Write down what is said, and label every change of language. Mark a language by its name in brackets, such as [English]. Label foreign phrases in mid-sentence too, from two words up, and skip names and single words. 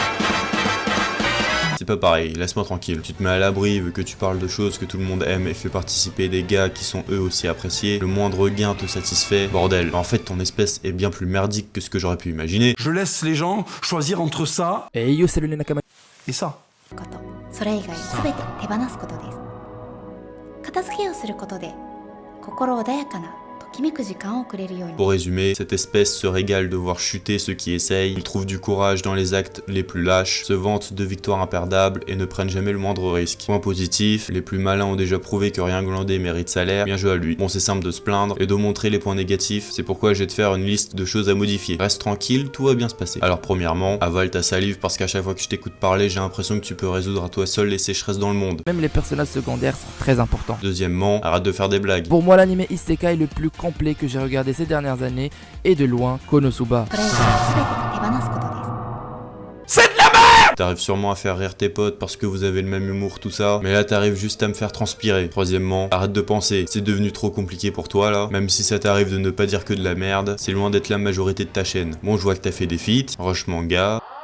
[French] C'est pas pareil, laisse-moi tranquille. Tu te mets à l'abri, vu que tu parles de choses que tout le monde aime et fais participer des gars qui sont eux aussi appréciés. Le moindre gain te satisfait. Bordel, en fait ton espèce est bien plus merdique que ce que j'aurais pu imaginer. Je laisse les gens choisir entre ça [English] Hey yo, [French] salut les nakama. et ça. [Japanese] それ以外すべて手放すことです。片付けをすることで心穏やかなときめく時間をくれるように。 [French] Pour résumer, cette espèce se régale de voir chuter ceux qui essayent, ils trouvent du courage dans les actes les plus lâches, se vantent de victoires imperdables et ne prennent jamais le moindre risque. Point positif, les plus malins ont déjà prouvé que rien glandé mérite salaire, bien joué à lui. Bon c'est simple de se plaindre et de montrer les points négatifs, c'est pourquoi je vais te faire une liste de choses à modifier. Reste tranquille, tout va bien se passer. Alors premièrement, avale ta salive parce qu'à chaque fois que je t'écoute parler, j'ai l'impression que tu peux résoudre à toi seul les sécheresses dans le monde. Même les personnages secondaires sont très importants. Deuxièmement, arrête de faire des blagues. Pour moi, l'anime Isekai le plus complet que j'ai regardé ces dernières années est de loin Konosuba. [Japanese] それ以外すべて手放すことです。 [French] T'arrives sûrement à faire rire tes potes parce que vous avez le même humour, tout ça. Mais là, t'arrives juste à me faire transpirer. Troisièmement, arrête de penser. C'est devenu trop compliqué pour toi, là. Même si ça t'arrive de ne pas dire que de la merde, c'est loin d'être la majorité de ta chaîne. Bon, je vois que t'as fait des feats, Rush Manga.